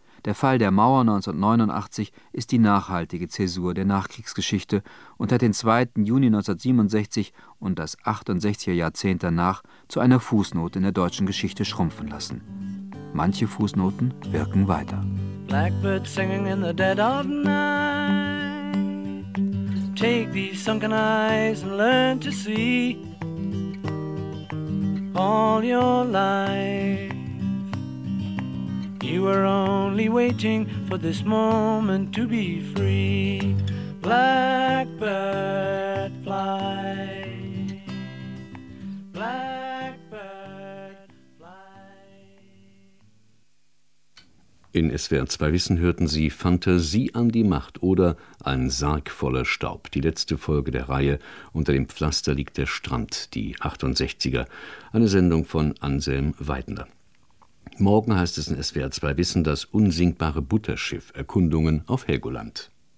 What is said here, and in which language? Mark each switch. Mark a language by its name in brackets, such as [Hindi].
[German] Der Fall der Mauer 1989 ist die nachhaltige Zäsur der Nachkriegsgeschichte und hat den 2. Juni 1967 und das 68er Jahrzehnt danach zu einer Fußnote in der deutschen Geschichte schrumpfen lassen. Manche Fußnoten wirken weiter. [English] Blackbird singing in the dead of night. Take these sunken eyes and learn to see all your life. You were only waiting for this moment to be free. Blackbird fly, Blackbird fly. [German] In SWR 2 Wissen hörten Sie Fantasie an die Macht oder Ein Sarg voller Staub, die letzte Folge der Reihe Unter dem Pflaster liegt der Strand, die 68er, eine Sendung von Anselm Weidender. Morgen heißt es in SWR 2 Wissen Das unsinkbare Butterschiff, Erkundungen auf Helgoland.